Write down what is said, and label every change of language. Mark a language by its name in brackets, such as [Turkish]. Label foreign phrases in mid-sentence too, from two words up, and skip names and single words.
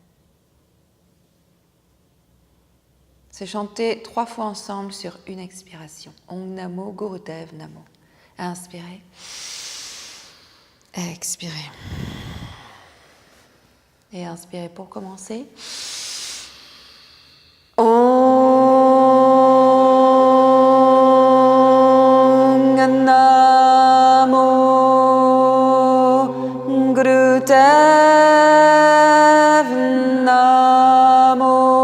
[French] C'est chanter 3 fois ensemble sur une expiration. [Sanskrit] ॐ नमो गुरुदेव नमो. [French] Inspirez. Expirez. Et inspirez pour commencer. [Sanskrit] ॐ नमो गुरुदेव नमो.